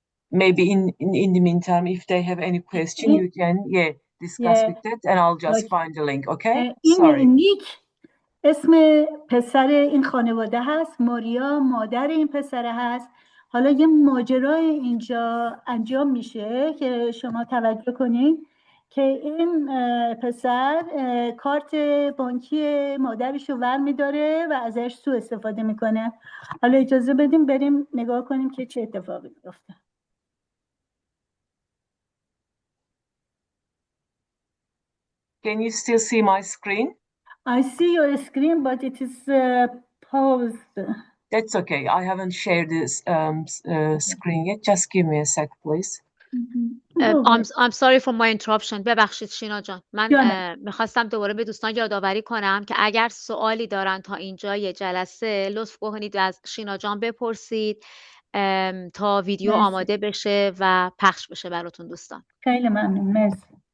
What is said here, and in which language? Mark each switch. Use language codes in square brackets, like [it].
[en] Maybe in the meantime, if they have any question, you can discuss with that, and I'll just find the link. Okay? Sorry. [fa] نیک اسم پسر این خانواده هست، ماریا مادر این پسر هست. حالا یه ماجرای اینجا انجام میشه که شما توجه کنین که این پسر کارت بانکی مادرش رو ور میداره و ازش سوء استفاده میکنه. حالا اجازه بدیم بریم نگاه کنیم که چه اتفاقی میفته. [en] Can you still see my screen? I see your screen but it is paused. That's okay. I haven't shared this screen yet. Just give me a sec, please. I'm sorry for my interruption. [fa] ببخشید شینا جان. من میخواستم دوباره به دوستان یادآوری کنم که اگر سوالی دارن تا اینجای جلسه لطف کنید از شینا جان بپرسید تا ویدیو مرسی. آماده بشه و پخش بشه براتون دوستان. خیلی ممنون. مرسی.